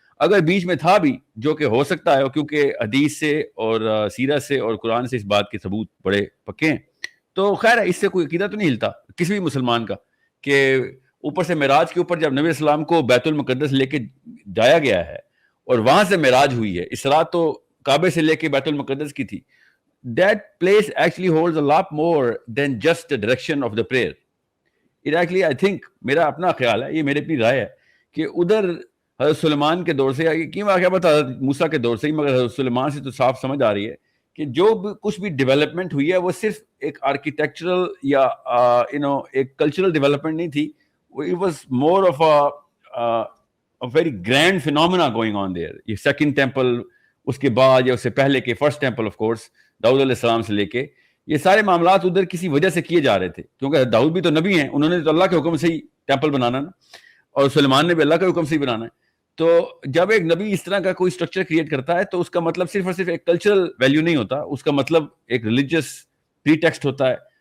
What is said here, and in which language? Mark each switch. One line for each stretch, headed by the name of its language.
Urdu: اگر بیچ میں تھا بھی، جو کہ ہو سکتا ہے کیونکہ حدیث سے اور سیرت سے اور قرآن سے اس بات کے ثبوت بڑے پکے ہیں، تو خیر ہے، اس سے کوئی عقیدہ تو نہیں ہلتا کسی بھی مسلمان کا کہ اوپر سے معراج کے اوپر جب نبی السلام کو بیت المقدس لے کے جایا گیا ہے اور وہاں سے معراج ہوئی ہے. اسراء تو کعبے سے لے کے بیت المقدس کی تھی.
English: That place actually holds a lot more than just the direction of the prayer. It actually, I think,
Urdu: میرا اپنا خیال ہے، یہ میری اپنی رائے ہے کہ ادھر حضرت سلیمان کے دور سے، کیوں واقعہ بتا حضرت موسیٰ کے دور سے ہی، مگر حضرت سلیمان سے تو صاف سمجھ آ رہی ہے کہ جو بھی کچھ بھی ڈیولپمنٹ ہوئی ہے وہ صرف ایک آرکیٹیکچرل یا ایک کلچرل ڈیولپمنٹ نہیں تھی.
English: It was more of a very grand phenomena going on there.
Urdu: یہ سیکنڈ ٹیمپل، اس کے بعد یا اس سے پہلے کے فرسٹ ٹیمپل آف کورس داؤد علیہ السلام سے لے کے، یہ سارے معاملات ادھر کسی وجہ سے کیے جا رہے تھے، کیونکہ داؤد بھی تو نبی ہیں، انہوں نے تو اللہ کے حکم سے ہی ٹیمپل بنانا نا، اور سلیمان نے بھی اللہ کے حکم سے ہی بنانا ہے. تو جب ایک نبی اس طرح کا کوئی اسٹرکچر کریٹ کرتا ہے تو اس کا مطلب صرف اور صرف ایک کلچرل ویلیو نہیں ہوتا، اس کا مطلب ایک ریلیجیس پری ٹیکسٹ ہوتا ہے.